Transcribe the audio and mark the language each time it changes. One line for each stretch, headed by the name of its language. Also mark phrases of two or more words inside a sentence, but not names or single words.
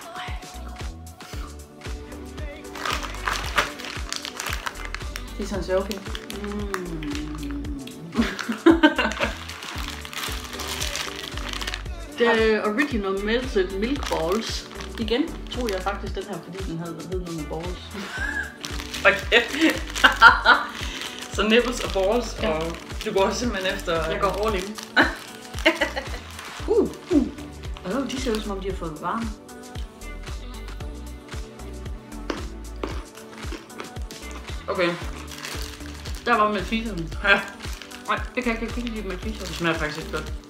Danish: Det er sådan så okay. Original Melted Milk Balls. Igen tror jeg faktisk den her, fordi den havde noget med balls. Okay. Så nipples og balls, ja. Og du går simpelthen efter... Jeg går
English: all in.
Danish: De ser ud som om de har fået varme. Okay. Der var Malteserne. Ja. Nej, det kan jeg ikke lide Malteserne. Det smager faktisk ikke godt.